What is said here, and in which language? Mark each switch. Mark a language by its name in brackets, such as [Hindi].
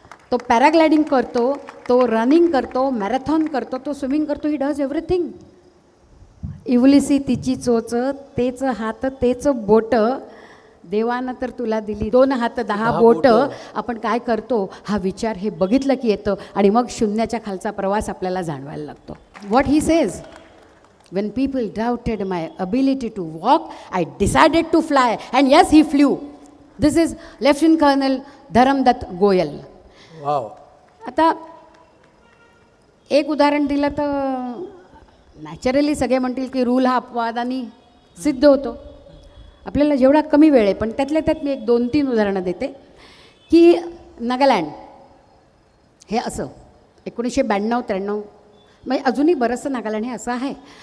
[Marathi] तो पॅराग्लायडिंग करतो, तो रनिंग करतो, मॅरेथॉन करतो, तो स्विमिंग करतो. [English] He does everything. [Marathi] इवलिसी तिची चोच, तेच हात तेच बोट, देवानं तर तुला दिली 2 हात 10 बोटं. आपण काय करतो हा विचार हे बघितलं की येतं आणि मग शून्याच्या खालचा प्रवास आपल्याला जाणवायला लागतो. [English] What he says, when people doubted my ability to walk, I decided to fly, and yes, he flew. This is Lieutenant Colonel Dharamdutt Goyal. Wow. [Marathi] आता एक उदाहरण दिलं तर नॅचरली सगळे म्हणतील की रूल हा अपवादाने सिद्ध होतो. आपल्याला जेवढा कमी वेळ आहे, पण त्यातल्या त्यात मी एक 2-3 उदाहरणं देते की नागालँड हे असं 1992-93 म्हणजे अजूनही बरंचसं नागालँड हे असं आहे.